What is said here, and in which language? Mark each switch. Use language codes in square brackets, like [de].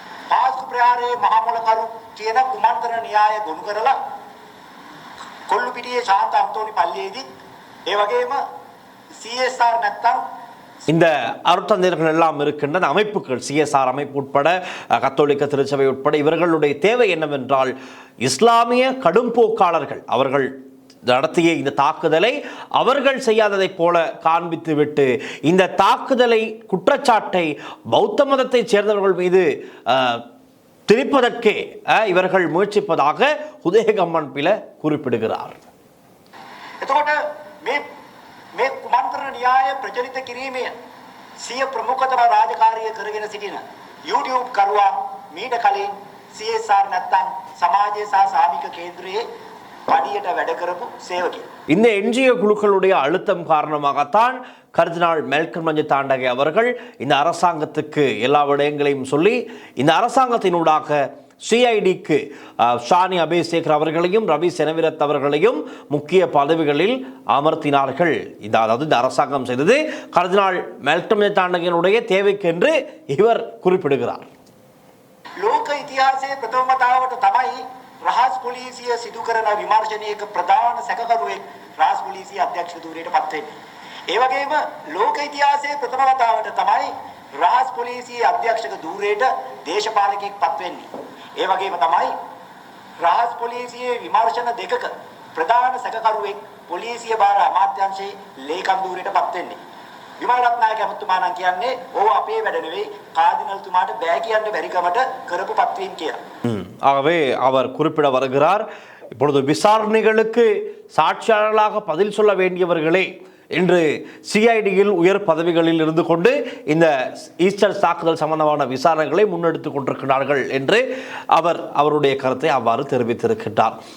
[si] පාස්කු ප්‍රහාරයේ මහමොලකරු කියන කුමන්ත්‍රණ න්‍යාය ගොනු කරලා කොල්ලුපිටියේ ශාන්ත අන්තෝනි පල්ලියේදී ඒ වගේම CSR නැත්තම් [ta] இந்த அருட்தந்தையர்கள் எல்லாம் இருக்கின்ற அமைப்புகள், சிஎஸ்ஆர் அமைப்பு உட்பட கத்தோலிக்க திருச்சபை உட்பட இவர்களுடைய தேவை என்னவென்றால் இஸ்லாமிய கடும்போக்காளர்கள் அவர்கள் நடத்திய இந்த தாக்குதலை அவர்கள் செய்யாததை போல காண்பித்துவிட்டு இந்த தாக்குதலை குற்றச்சாட்டை பௌத்த மதத்தை சேர்ந்தவர்கள் மீது திணிப்பதற்கே இவர்கள் முயற்சிப்பதாக உதயகம்மன் பிள்ளை குறிப்பிடுகிறார். [si] එතකොට මේ කුමන්ත්‍රණ න්‍යාය ප්‍රචලිත කිරීමේ සිය ප්‍රමුඛතම රාජකාරිය කරගෙන සිටින YouTube කරුවා මීට කලින් CSR නැත්තම් සමාජයේ සහ සාමික කේන්ද්‍රයේ படியட்ட වැඩ කරපු சேவகி. [ta] இந்த என்ஜிஓ குழுக்களுடைய அழுத்தம் காரணமாகத்தான் கர்தினால் மெல்கம் மஞ்சுதாண்டகை அவர்கள் இந்த அரசாங்கத்துக்கு எல்லா விடயங்களையும் சொல்லி இந்த அரசாங்கத்தினூடாக சிஐடிக்கு ஷானி அபேசேகர் அவர்களையும் ரவி செனவிரத் அவர்களையும் முக்கிய பதவிகளில் அமர்த்தினார்கள். அதாவது இந்த அரசாங்கம் செய்தது கர்தினால் மெல்கம் மஞ்சுதாண்டகையினுடைய தேவைக்கென்று இவர் குறிப்பிடுகிறார். [si] ලෝක ඉතිහාසයේ ප්‍රථම වතාවට තමයි රහස් පොලිසිය සිදු කරන විමර්ශනයක ප්‍රධාන සැකකරුවෙක් රහස් පොලිසිය අධ්‍යක්ෂ ධූරයට පත් වෙන්නේ. ඒ වගේම ලෝක ඉතිහාසයේ ප්‍රථම වතාවට තමයි රහස් පොලිසිය අධ්‍යක්ෂක ධූරයට දේශපාලකයෙක් පත් වෙන්නේ. ඒ වගේම තමයි රහස් පොලිසියේ විමර්ශන දෙකක ප්‍රධාන සැකකරුවෙක් පොලිසිය භාර අමාත්‍යාංශයේ ලේකම් ධූරයට පත් වෙන්නේ. විමල් රත්නායක ඇමතුමා නම් කියන්නේ ඕව අපේ වැඩ නෙවෙයි කාදිනල්තුමාට බෑ කියන්න බැරි කමට කරපු පත්වීම් කියලා. [ta] ஆகவே அவர் குறிப்பிட வருகிறார், இப்பொழுது விசாரணைகளுக்கு சாட்சியாளர்களாக பதில் சொல்ல வேண்டியவர்களே இன்று சிஐடியில் உயர் பதவிகளில் இருந்து கொண்டு இந்த ஈஸ்டர் தாக்குதல் சம்பந்தமான விசாரணைகளை முன்னெடுத்துக் கொண்டிருக்கிறார்கள் என்று அவருடைய கருத்தை அவ்வாறு தெரிவித்திருக்கின்றார்.